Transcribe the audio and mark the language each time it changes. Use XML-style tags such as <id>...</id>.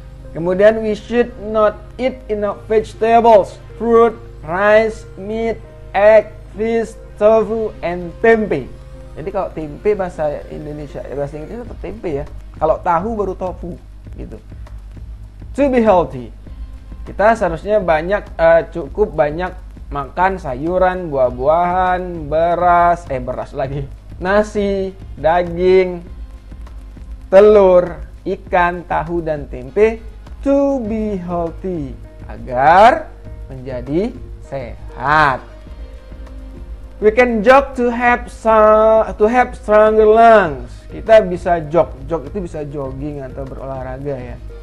<id>Kemudian</id> <en>we should not eat enough vegetables, fruit, rice, meat, egg, fish, tofu, and tempe.</en> <id>Jadi kalau tempe bahasa Inggrisnya tetap tempe ya. Kalau tahu baru tofu gitu.</id> <en>To be healthy,</en> <id>kita seharusnya cukup banyak makan sayuran, buah-buahan, beras lagi, nasi, daging, telur, ikan, tahu, dan tempe.</id> <en>To be healthy,</en> <id>agar menjadi sehat.</id> <en>We can jog to have stronger lungs.</en> <id>Kita bisa jog itu bisa jogging atau berolahraga ya.</id>